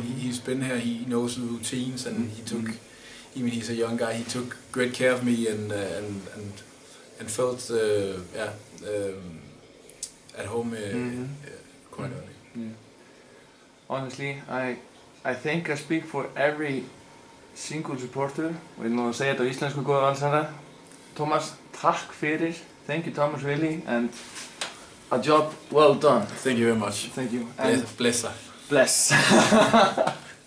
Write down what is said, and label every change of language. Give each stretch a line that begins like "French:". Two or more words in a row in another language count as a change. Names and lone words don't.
English: He's been here, he knows the routines, and he took, even he's a young guy, he took great care of me and and felt at home quite early. Yeah. Honestly, I think I speak for every single supporter.
Icelandic: Við erum nú að segja þetta á íslensku, góða valsara. Thomas, takk fyrir.
English: Thank you, Thomas, really, and a job well done. Thank you very much. Thank you.
Icelandic: Bless. Bless.